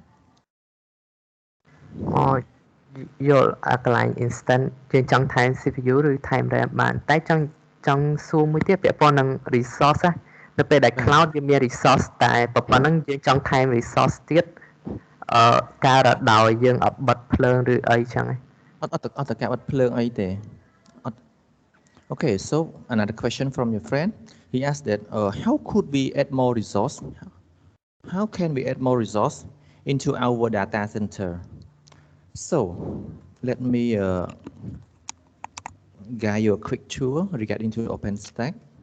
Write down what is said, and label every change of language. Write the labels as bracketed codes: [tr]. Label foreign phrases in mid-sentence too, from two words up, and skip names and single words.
[km] យល់អាកន្លែង instant យើងចង់ថែម CPU ឬថែម RAM បានតែចង់សួរមួយទៀតពាក់ព័ន្ធនឹង resource នៅពេលដែល cloud វាមាន resource តែប៉ុណ្ណឹងយើងចង់ថែម resource ទៀតការរដោយយើងអត់បិទភ្លើងឬអីចឹងឯង អត់តកាបិទភ្លើងអីទេអត់ [en] Okay, so another question from your friend. He asked that how could we add more resource? How can we add more resource into our data center? So let me guide you a quick tour regarding to OpenStack.